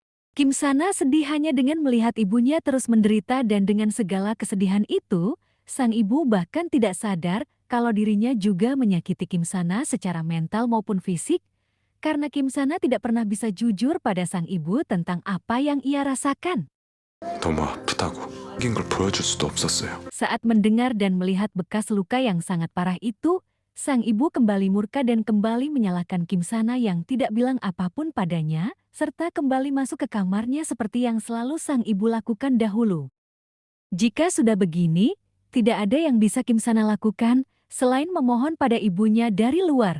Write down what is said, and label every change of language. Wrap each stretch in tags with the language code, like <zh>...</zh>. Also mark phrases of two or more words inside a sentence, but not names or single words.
<id>Kim Sana sedih hanya dengan melihat ibunya terus menderita dan dengan segala kesedihan itu, sang ibu bahkan tidak sadar kalau dirinya juga menyakiti Kim Sana secara mental maupun fisik, karena Kim Sana tidak pernah bisa jujur pada sang ibu tentang apa yang ia rasakan.</id> <ko>너무 아프다고 이긴 걸 보여줄 수도 없었어요.</ko> <id>Saat mendengar dan melihat bekas luka yang sangat parah itu, sang ibu kembali murka dan kembali menyalahkan Kim Sana yang tidak bilang apapun padanya, serta kembali masuk ke kamarnya seperti yang selalu sang ibu lakukan dahulu. Jika sudah begini, tidak ada yang bisa Kim Sana lakukan selain memohon pada ibunya dari luar.</id>